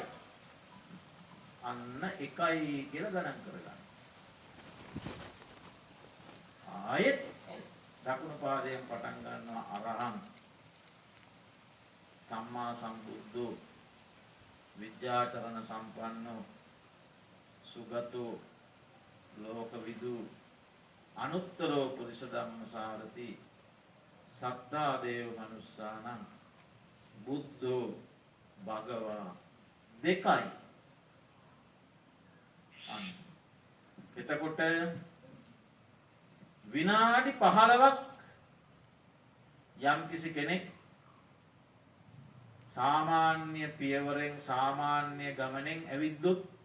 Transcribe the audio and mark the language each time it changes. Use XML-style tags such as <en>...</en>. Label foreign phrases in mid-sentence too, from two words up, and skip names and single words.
<si>අන්න එකයි කියලා ගණන් කරගන්න. ආයෙත් දකුණු පාදයෙන් පටන් ගන්නවා</si> <pi>අරහං සම්මා සම්බුද්ධෝ විද්‍යාචරණ සම්පන්නෝ සුගතෝ ලෝකවිදු අනුත්තරෝ පුරිස ධම්ම සාරති සත්තා දේව මනුස්සානම් බුද්ධෝ භගවා දෙකයි.</pi> <si>එතකොට විනාඩි 15ක් යම්කිසි කෙනෙක් සාමාන්‍ය පියවරෙන් සාමාන්‍ය ගමනෙන් ඇවිද්දොත්</si>